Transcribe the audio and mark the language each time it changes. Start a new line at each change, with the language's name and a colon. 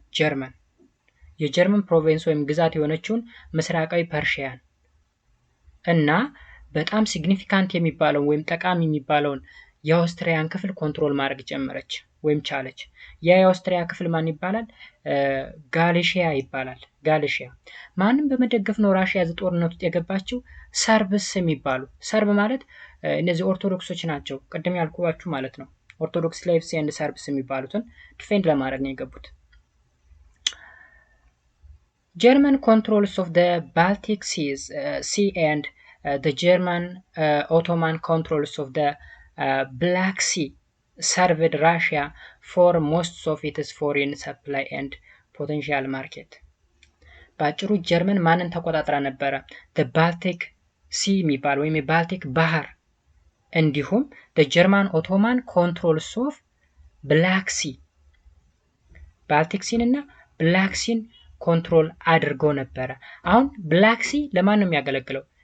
Amharic: ጀርመን። የጀርመን ፕሮቪንስ ወይም ግዛት የሆነችውን ምስራቃዊ ፐርሺያን እና በጣም ሲግኒፊካንት የሚባለው ወይም ጠቃሚ የሚባለውን የአውስትሪያን ክፍል ኮንትሮል ማድረግ ጀመረች ወይም ቻለች። የአውስትሪያ ክፍል ማን ይባላል? ጋሊሺያ ይባላል። ጋሊሺያ ማንም በመደገፍ ነው ራሽያ ጦርነት ውስጥ የገባችው? ሰርብስ የሚባሉ ሰርብ ማለት እነዚህ ኦርቶዶክሶች ናቸው። ቅድም ያልኩባችሁ ማለት ነው።
English: ኦርቶዶክስ ስሌቭስ ኤንድ ሰርብስ
Amharic: የሚባሉትን ዲፌንድ ለማድረግ ነው የገቡት።
English: German controls of the Baltic Sea and the German Ottoman controls of the Black Sea served Russia for most of its foreign supply and potential market.
Amharic: በአጭሩ ጀርመን ማንን ተቆጣጥራ ነበረ? the Baltic Sea የሚባል ወይም የባልቲክ ባህር እንዲሁም
English: the German Ottoman controls of Black Sea
Amharic: ባልቲክ ሲን እና ብላክ ሲን ኮንትሮል አድርጎ ነበረ። አሁን ብላክ ሲ ለማን ነው የሚያገለግለው?